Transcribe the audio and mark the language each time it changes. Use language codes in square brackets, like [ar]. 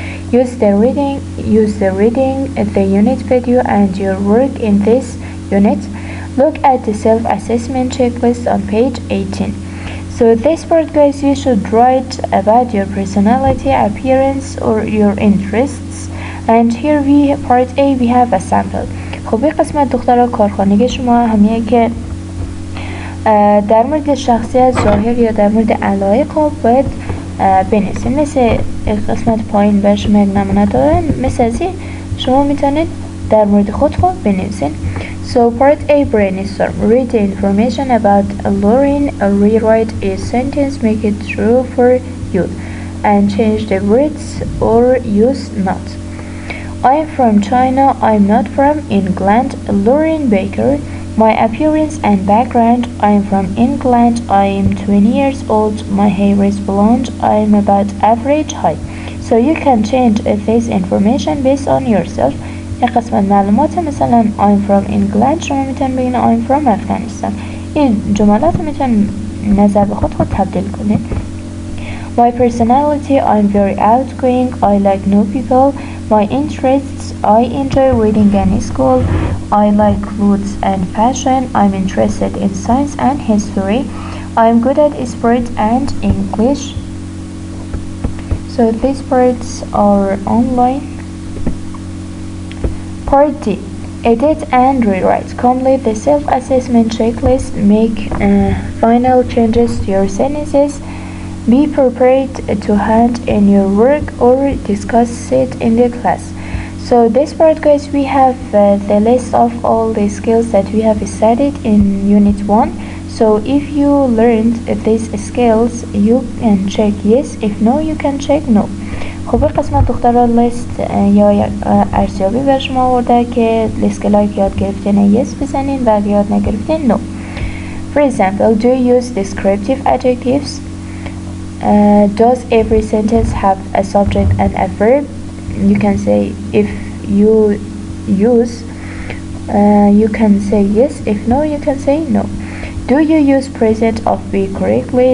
[en] Use the reading, the unit video and your work in this unit. Look at the self-assessment checklist on page 18. So this part guys, you should write about your personality, appearance, or your interests. And here part A, we have a sample. [fa] خب این قسمت دخترها کارخانگی شما همیه که در مورد شخصیت، ظاهر یا در مورد علایق باید بنویسید. مثل قسمت پایین به شما نمونه دارن، مثل ازی شما میتونید در مورد خود بنویسید. [en] So part A, brainstorm. Read the information about Lauren, rewrite a sentence, make it true for you, and change the words or use not. I'm from China, I'm not from England. Lauren Baker. My appearance and background, I'm from England, I'm 20 years old, my hair is blonde, I'm about average height. So you can change this information based on yourself. [fa] این قسمت معلومات، مثلا [en] I'm from England، [fa] شما میتونید بگین [en] I'm from Afghanistan. [fa] این جملات میتونید نظر به خود تبدیل کنید. [en] My personality, I'm very outgoing, I like new people. My interests, I enjoy reading and school. I like clothes and fashion. I'm interested in science and history. I'm good at sports and English. So these parts are online. Part D, edit and rewrite. Complete the self-assessment checklist. Make final changes to your sentences. Be prepared to hand in your work or discuss it in the class. So this part guys, we have the list of all the skills that we have studied in unit 1. So if you learned these skills you can check yes, if no you can check no. [fa] خب قسمت دخترها لیست یا ارزیابی بر شما آورده که اسکلایی که یاد گرفتین yes بزنین و اگه یاد نگرفتین no. [en] For example, do you use descriptive adjectives? Does every sentence have a subject and a verb? You can say if you use you can say yes, if no you can say no. Do you use present of be correctly?